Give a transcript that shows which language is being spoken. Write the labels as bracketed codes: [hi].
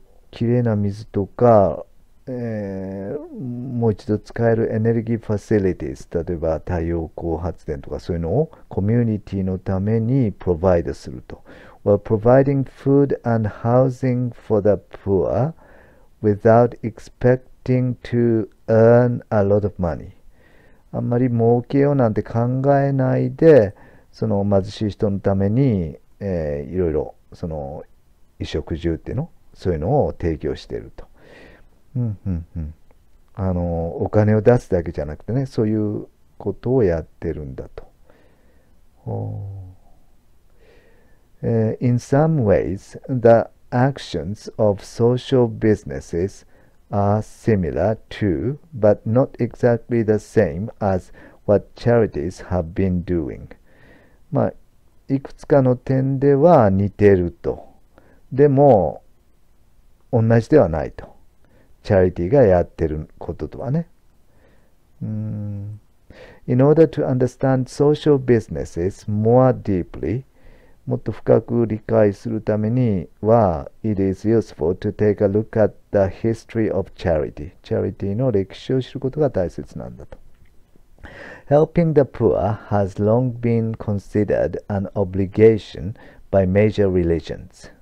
[ja] きれいな水とか、もう一度使えるエネルギーファシリティー、例えば太陽光発電とかそういうのをコミュニティのためにプロバイドすると。 [en] While providing food and housing for the poor without expecting to earn a lot of money. [ja] あんまり儲けようなんて考えないで、その貧しい人のために、いろいろその衣食住っていうのそういうのを提供していると。お金を出すだけじゃなくてね、そういうことをやってるんだと。 [en] In some ways, the actions of social businesses are similar to, but not exactly the same as what charities have been doing. [ja] まあ、いくつかの点では似てると。でも、同じではないと。チャリティーがやってることとはね。 [en] In order to understand social businesses more deeply, [ja] もっと深く理解するためには、 [en] It is useful to take a look at the history of charity. [ja] チャリティの歴史を知ることが大切なんだと。 [en] Helping the poor has long been considered an obligation by major religions.